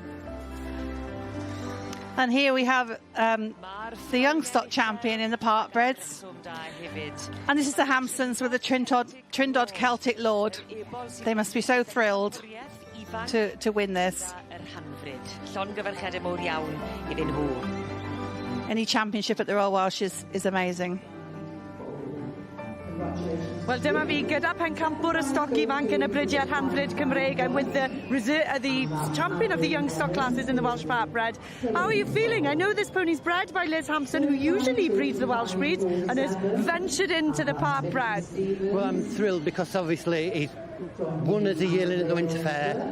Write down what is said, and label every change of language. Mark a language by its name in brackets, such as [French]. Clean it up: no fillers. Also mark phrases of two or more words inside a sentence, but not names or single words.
[English] And here we have the young stock champion in the Parkbreds. And this is the Hampsons with the Trindod Celtic Lord. They must be so thrilled to win this. Any championship at the Royal Welsh is amazing. [Welsh] Wel, dyma fi gyda pencampwr y stoc ifanc yn y Brydiau Rhanfryd Cymreig. [English] I'm with the champion of the young stock classes in the Welsh Parkbred. How are you feeling? I know this pony's bred by Liz Hampson, who usually breeds the Welsh breeds, and has ventured into the Parkbred. Well, I'm thrilled because obviously he's won as a yearling at the Winter Fair.